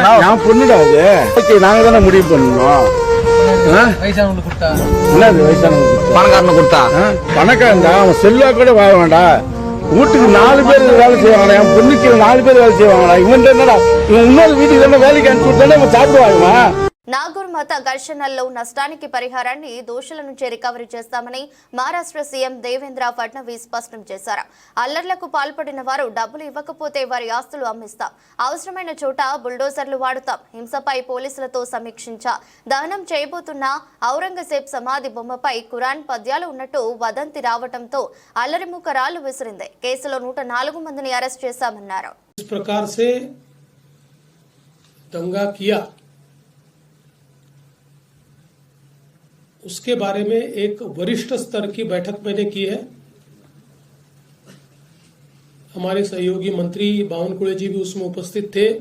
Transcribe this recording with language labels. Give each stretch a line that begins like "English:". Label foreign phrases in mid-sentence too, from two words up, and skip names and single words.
Tamil: நான் பொண்ணுடா அது. ஓகே, நாங்க தானே முடிவு பண்ணணும். வயசானவங்களுக்கு கொடுத்தா என்னது வயசானவங்களுக்கு பணக்காரனை கொடுத்தா பணக்காரன்டா அவன் செல்லா கூட வாழ வேண்டாம். வீட்டுக்கு 4 பேர் வேலை செய்வாங்களா? என் பொண்ணுக்கு 4 பேர் வேலை செய்வாங்களா? இவன் என்னடா இவன் இன்னொரு வீட்டுக்கு தானே வேலைக்கு அனுப்பிச்சு விட்டானே இவன் சாப்பிடுவாங்க.
Telugu: నాగూర్ మత ఘర్షణల్లో నష్టానికి పరిహారాన్ని దోషుల నుంచి రికవరీ చేస్తామని మహారాష్ట్ర సీఎం దేవేంద్ర ఫడ్నవీస్ స్పష్టం చేశారు. అల్లర్లకు పాల్పడిన వారు డబ్బులు ఇవ్వకపోతే వారి ఆస్తులు అమ్మిస్తాం, అవసరమైన చోట బుల్డోజర్లు వాడుతాం, హింసపై పోలీసులతో సమీక్షించా, దహనం చేయబోతున్న ఔరంగజేబ్ సమాధి బొమ్మపై ఖురాన్ పద్యాలు ఉన్నట్టు వదంతి రావడంతో అల్లరిముఖ రాళ్లు విసిరింది. కేసులో 104 మందిని అరెస్ట్ చేశామన్నారు.
Hindi: उसके बारे में एक वरिष्ठ स्तर की बैठक मैंने की है. हमारे सहयोगी मंत्री बावनकुळे जी भी उसमें उपस्थित थे.